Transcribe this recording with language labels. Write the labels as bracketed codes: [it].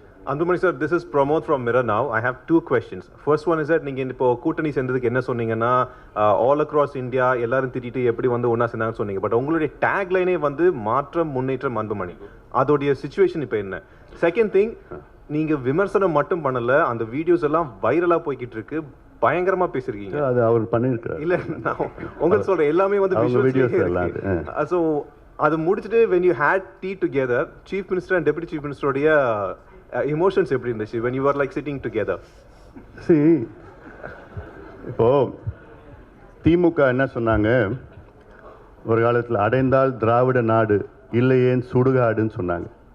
[en] Anbumani sir, this is Pramod from Mirror Now. I have two questions. First one is that [ta] நீங்க இப்போ கூட்டணி சேர்ந்ததுக்கு என்ன சொன்னீங்கன்னா [en] all across India [ta] எல்லாரும் திட்டிட்டு எப்படி வந்து ஒண்ணா சேர்ந்தாங்கன்னு சொன்னீங்க. பட் உங்களுடைய டேக் லைனே வந்து மாற்றம் முன்னேற்றம் அன்புமணி. அதோடைய சிச்சுவேஷன் இப்போ என்ன? செகண்ட் திங், நீங்க விமர்சனம் மட்டும் பண்ணல, அந்த வீடியோஸ் எல்லாம் வைரலா போய்கிட்டு இருக்கு, பயங்கரமா பேசிருக்கீங்க. அது அவர் பண்ணிருக்காரு. இல்ல நான் உங்களுக்கு சொல்றேன், எல்லாமே வந்து வீடியோஸ் எல்லாம். சோ அது முடிச்சிட்டு [en] when you had tea together, chief minister and deputy chief minister [ta] உடைய [en] emotions [ta] எப்படி இருந்துச்சு [en] when you were like sitting together? [ta] See, இப்போ திமுக என்ன சொன்னாங்க, ஒரு காலத்தில் அடைந்தால் திராவிட நாடு இல்லையேன் சுடுகாடுன்னு சொன்னாங்க.